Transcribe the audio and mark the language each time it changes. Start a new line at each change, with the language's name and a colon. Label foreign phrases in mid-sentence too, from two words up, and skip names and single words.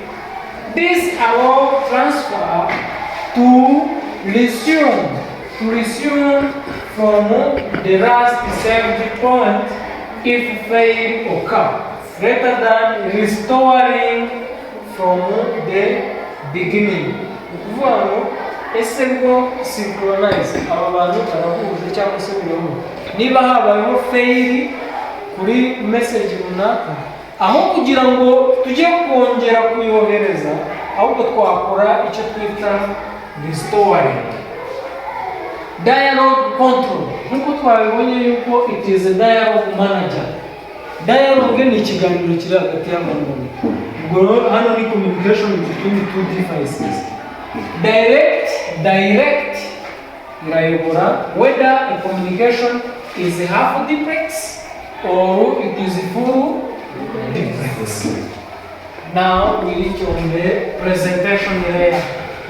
English: This allows transfer to resume from the last saved point if fail occur, rather than restoring from the beginning.
Kinyarwanda: Ese ngo synchronize aba bantu barahuje cyangwa se biyobo. Niba habayeho fail kuri message runaka, aho kugira ngo tujye kongera kuyohereza, ahubwo twakora icyo twita restoring.
English: Dialogue control,
Kinyarwanda: nkuko twabibonye yuko
English: it is a dialogue manager.
Kinyarwanda: Dialogue ni ikiganiro kiri hagati y'abantu. Ubwo hano ni
English: communication between two devices. Direct irayobora whether a communication is half duplex or it is full duplex. Now we reach on the presentation layer.